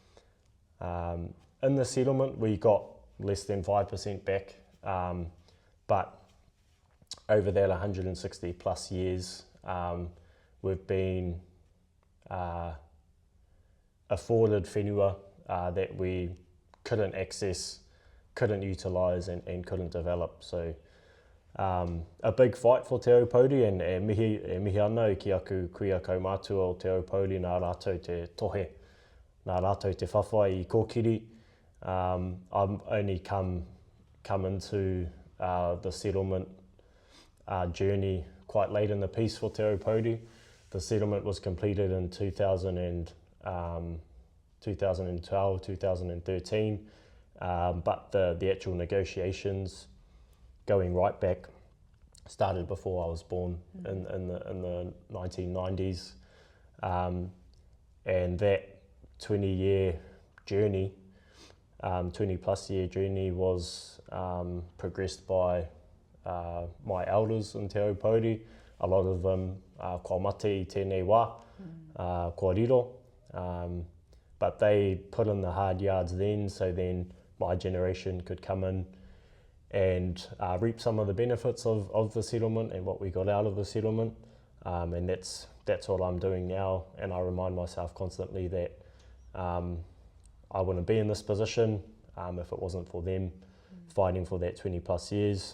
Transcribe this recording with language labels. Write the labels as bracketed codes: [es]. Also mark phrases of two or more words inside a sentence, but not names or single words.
[en] In the settlement, we got less than 5% back, but over that 160 plus years, we've been afforded whenua that we couldn't access, couldn't utilise and couldn't develop. So a big fight for Te Aupōuri, and [mi] mihi ana ki aku kuia kaumātua o Te Aupōuri, nā rātou te tohe, nā rātou te whawhai I kōkiri. [en] I've only come into the settlement journey quite late in the piece for Te Aupōuri. The settlement was completed in 2012, 2013, but the actual negotiations going right back started before I was born in the 1990s, and that 20 plus year journey was progressed by my elders in Te Aupōuri. A lot of them [mi] kua mate I tēnei wā, kua riro, [en] but they put in the hard yards then, so then my generation could come in and reap some of the benefits of the settlement and what we got out of the settlement, and that's what I'm doing now. And I remind myself constantly that I wouldn't be in this position if it wasn't for them fighting for that 20 plus years.